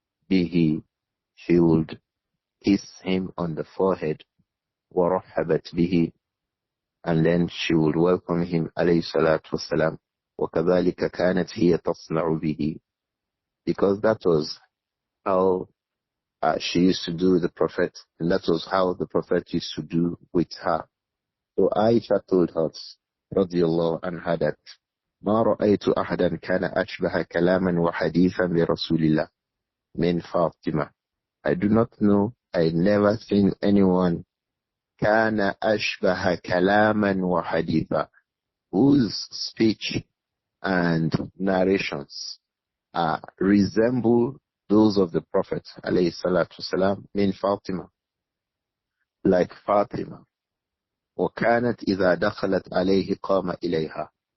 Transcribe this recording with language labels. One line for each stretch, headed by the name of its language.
Arabic: بِهِ,
English: she would kiss him on the forehead,
Arabic: وَرَحَّبَتْ بِهِ,
English: and then she would welcome him alayhi salatu wassalam.
Arabic: وَكَذَلِكَ كَانَتْ هِيَ تَصْنَعُ بِهِ,
English: because that was how she used to do the Prophet, and that was how the Prophet used to do with her. So Aisha told us
Arabic: radiyallahu anha that ما رأيت أحدا كان أشبه كلاما وحديثا برسول الله من فاطمة.
English: I do not know, I never seen anyone
Arabic: كان أشبه كلاما وحديثا,
English: whose speech and narrations resemble those of the Prophet alayhi salatu wasalam min Fatima. like Fatima.
Arabic: وكانت إذا دخلت عليه قام إليها.